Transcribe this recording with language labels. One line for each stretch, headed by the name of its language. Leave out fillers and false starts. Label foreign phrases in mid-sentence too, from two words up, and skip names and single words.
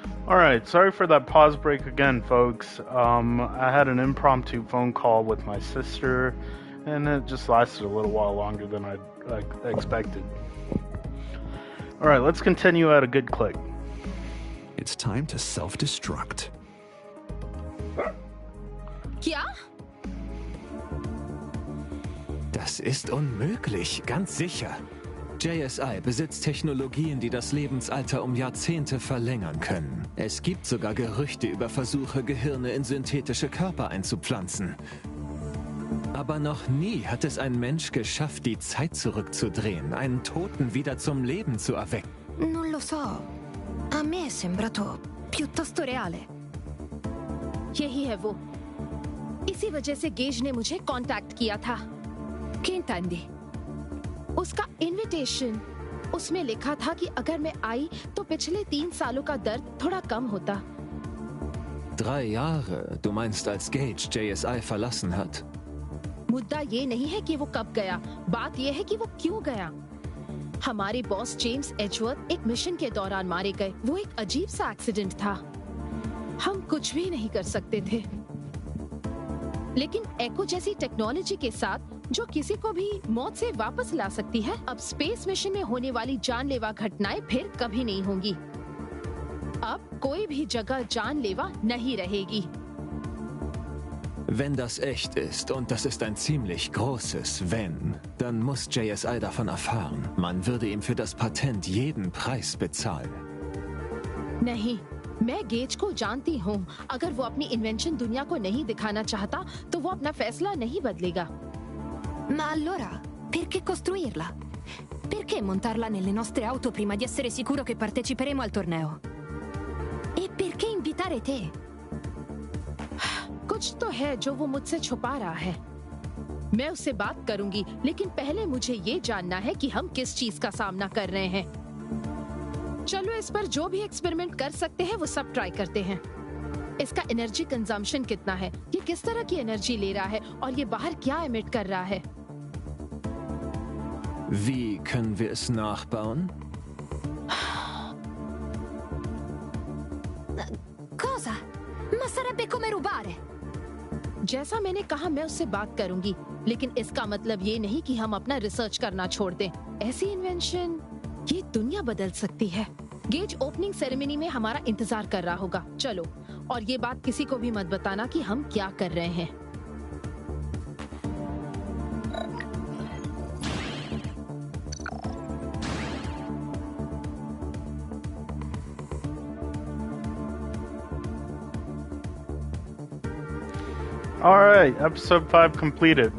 English: Alright, sorry for that pause break again, folks. I had an impromptu phone call with my sister, and it just lasted a little while longer than I expected. Alright, let's continue at a good click. It's time to self-destruct.
Hindi: क्या?
German: Das ist unmöglich, ganz sicher. JSI besitzt Technologien, die das Lebensalter um Jahrzehnte verlängern können. Es gibt sogar Gerüchte über Versuche, Gehirne in synthetische Körper einzupflanzen. Aber noch nie hat es ein Mensch geschafft, die Zeit zurückzudrehen, einen Toten wieder zum Leben zu erwecken.
Italian: Non lo so. A me è sembrato piuttosto reale.
Hindi: यही है वो. इसी वजह से गेज ने मुझे कांटेक्ट किया था.
Italian: Che intendi?
Hindi: उसका इनविटेशन, उसमें लिखा था कि अगर मैं आई तो पिछले 3 सालों का दर्द थोड़ा कम होता.
German: 3 Jahre, du meinst, als Gage JSI verlassen hat?
Hindi: मुद्दा ये नहीं है कि वो कब गया, बात ये है कि वो क्यों गया. हमारे बॉस जेम्स एजवर्थ एक मिशन के दौरान मारे गए. वो एक अजीब सा एक्सीडेंट था. हम कुछ भी नहीं कर सकते थे. लेकिन एको जैसी टेक्नोलॉजी के साथ जो किसी को भी मौत से वापस ला सकती है, अब
English: space mission
Hindi: में होने वाली जानलेवा घटनाएं फिर कभी नहीं होंगी. अब कोई भी जगह जानलेवा नहीं रहेगी.
German: Wenn das echt ist, und das ist ein ziemlich großes Wenn, dann muss JSI davon erfahren. Man würde ihm für das Patent jeden Preis bezahlen.
Hindi: नहीं, मैं गेज को जानती हूँ. अगर वो अपनी इन्वेंशन दुनिया को नहीं दिखाना चाहता, तो वो अपना फैसला नहीं बदलेगा.
Italian: Ma allora, perché costruirla? Perché montarla nelle nostre auto prima di essere sicuro che parteciperemo al torneo? E perché invitare te?
Hindi: कुछ तो है जो वो मुझसे छुपा रहा है. मैं उससे बात करूंगी, लेकिन पहले मुझे ये जानना है कि हम किस चीज का सामना कर रहे हैं. चलो इस पर जो भी एक्सपेरिमेंट कर सकते हैं वो सब ट्राई करते हैं. इसका
English: energy consumption
Hindi: कितना है, ये किस तरह की एनर्जी ले रहा है और ये बाहर क्या एमिट कर रहा है.
German: Wie können wir es nachbauen?
Italian: Cosa? Ma sarebbe come rubare.
Hindi: जैसा मैंने कहा, मैं उससे बात करूंगी, लेकिन इसका मतलब ये नहीं कि हम अपना रिसर्च करना छोड़ दें. ऐसी इन्वेंशन ये दुनिया बदल सकती है. गेज
English: opening ceremony
Hindi: में हमारा इंतजार कर रहा होगा. चलो, और ये बात किसी को भी मत बताना कि हम क्या कर रहे हैं.
English: Alright, episode 5 completed.